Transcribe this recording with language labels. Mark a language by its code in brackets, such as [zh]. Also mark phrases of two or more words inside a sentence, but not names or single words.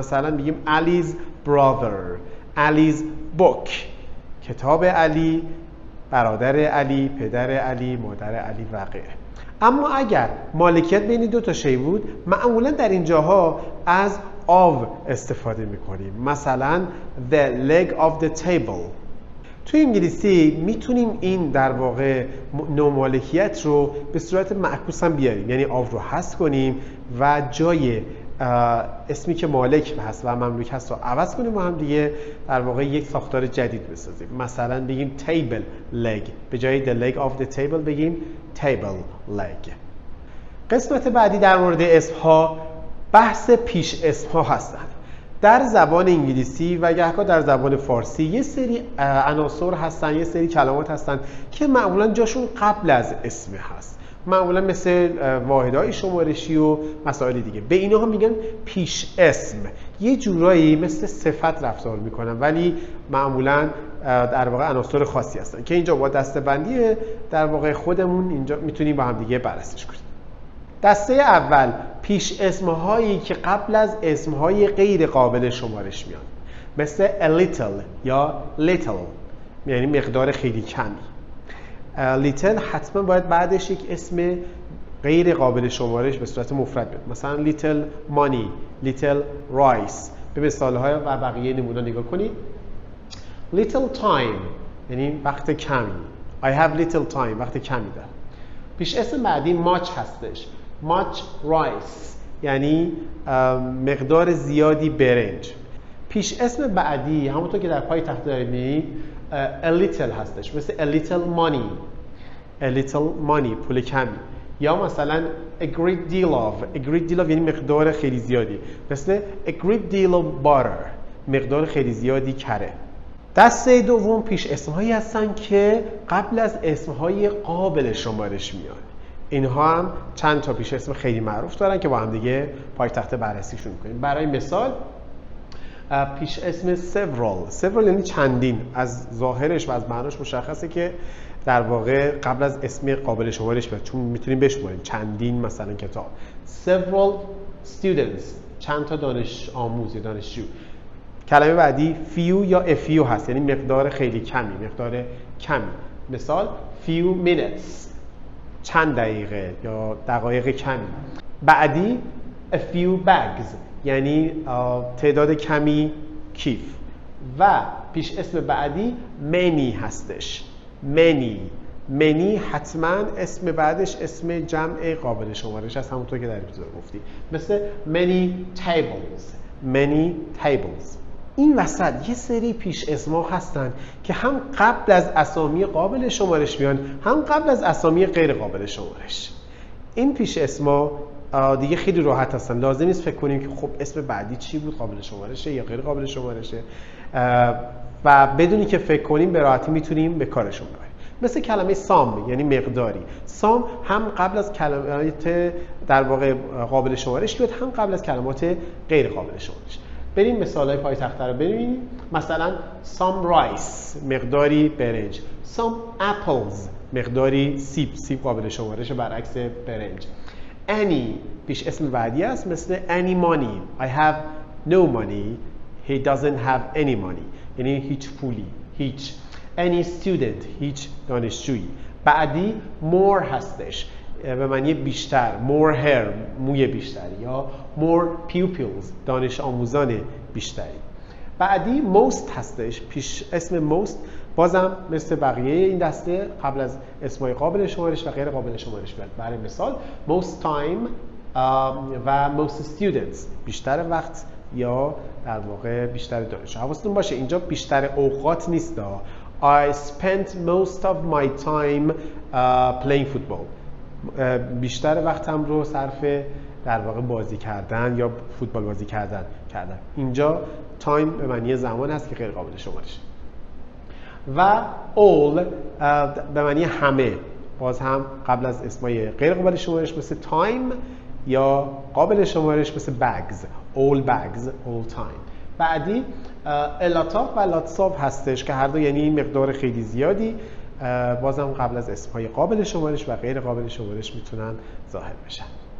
[fa] مثلا میگیم [en] Ali's brother، Ali's book، [fa] کتاب علی، برادر علی، پدر علی، مادر علی و غیره. اما اگر مالکیت بین دو تا شی بود، معمولا در این جاها از of استفاده میکنیم. مثلا [en] the leg of the table. [fa] توی انگلیسی میتونیم این در واقع نوع مالکیت رو به صورت معکوس هم بیاریم، یعنی of رو حذف کنیم و جای اسمی که مالک هست و مملوک هست رو عوض کنیم و هم دیگه در واقع یک ساختار جدید بسازیم. مثلا بگیم [en] table leg، [fa] به جای [en] the leg of the table بگیم table leg. [fa] قسمت بعدی در مورد اسمها بحث پیش اسمها هستند. در زبان انگلیسی و گهگاه در زبان فارسی یه سری عناصر هستن، یه سری کلمات هستن که معمولا جاشون قبل از اسم هست، معمولا مثل واحدهای شمارشی و مسائل دیگه. به اینها میگن پیش اسم. یه جورایی مثل صفت رفتار میکنن ولی معمولا در واقع عناصر خاصی هستن که اینجا با دسته‌بندی در واقع خودمون اینجا میتونیم با هم دیگه بررسیش کنیم. دسته اول پیش اسمهایی که قبل از اسمهای غیر قابل شمارش میان، مثل [en] a little [fa] یا little، یعنی مقدار خیلی کمی. little حتما باید بعدش یک اسم غیر قابل شمارش به صورت مفرد بیاد، مثلا [en] little money، little rice. [fa] به مثالهای و بقیه نمونه نگاه کنید. [en] little time [fa] یعنی وقت کمی. [en] I have little time، [fa] وقت کمی دارم. پیش اسم بعدی much هستش. [en] much rice [fa] یعنی مقدار زیادی برنج. پیش اسم بعدی همونطور که در پای تخته دارید می‌بینید [en] a little [fa] هستش، مثل [en] a little money [fa] پول کمی، یا مثلا [en] a great deal of [fa] یعنی مقدار خیلی زیادی، مثل [en] a great deal of butter [fa] مقدار خیلی زیادی کره. دسته دوم پیش اسمهایی هستن که قبل از اسمهای قابل شمارش میان. اینها هم چند تا پیش اسم خیلی معروف دارن که با هم دیگه پای تخته بررسیشون میکنیم. برای مثال پیش اسم several یعنی چندین. از ظاهرش و از معناش مشخصه که در واقع قبل از اسم قابل شمارش بیاد، چون میتونیم بشماریم چندین مثلا کتاب. [en] several students [fa] چند تا دانش آموز یا دانشجو. کلمه بعدی few یا [en] a few [fa] هست، یعنی مقدار خیلی کمی، مقدار کمی. مثال [en] few minutes [fa] چند دقیقه یا دقایق کمی. بعدی [en] a few bags [fa] یعنی تعداد کمی کیف. و پیش اسم بعدی many هستش. many حتما اسم بعدش اسم جمع قابل شمارش هست، همونطور که در ابتدا گفتی، مثل [en] many tables. [fa] این وسط یه سری پیش اسم‌ها هستن که هم قبل از اسامی قابل شمارش میان، هم قبل از اسامی غیر قابل شمارش. این پیش اسم‌ها دیگه خیلی راحت هستن، لازم نیست فکر کنیم که خب اسم بعدی چی بود، قابل شمارشه یا غیر قابل شمارشه، و بدونی که فکر کنیم به راحتی میتونیم به کارشون ببریم. مثل کلمه سام یعنی مقداری. سام هم قبل از کلمات در واقع قابل شمارش بیاد، هم قبل از کلمات غیر قابل شمارش. بریم مثالای پای تخته رو ببینیم. مثلا [en] some rice [fa] مقداری برنج، [en] some apples [fa] مقداری سیب قابل شمارش برعکس برنج. [en] any [fa] پیش اسم بعدی است، مثل [en] any money I have no money he doesn't have any money [fa] یعنی هیچ پولی، هیچ. [en] any student [fa] هیچ دانشجویی. بعدی more هستش به معنی بیشتر، [en] more hair [fa] موی بیشتری، یا [en] more pupils [fa] دانش آموزان بیشتری. بعدی most هستش. پیش اسم most بازم مثل بقیه این دسته قبل از اسمای قابل شمارش و غیر قابل شمارش بیاد. برای مثال [en] most time [fa] و [en] most students [fa] بیشتر وقت یا در واقع بیشتر دانشجو. حواستون باشه اینجا بیشتر اوقات نیست. [en] I spent most of my time playing football. [fa] بیشتر وقتم رو صرف در واقع بازی کردن یا فوتبال بازی کردم. اینجا تایم به معنی زمان است که غیر قابل شمارش. و all به معنی همه، باز هم قبل از اسمای غیر قابل شمارش مثل time یا قابل شمارش مثل bags. [en] all bags, all time. [fa] بعدی [en] a lot of [fa] و [en] lots of [fa] هستش که هر دو یعنی مقدار خیلی زیادی، بازم قبل از اسمهای قابل شمارش و غیر قابل شمارش میتونن ظاهر بشن.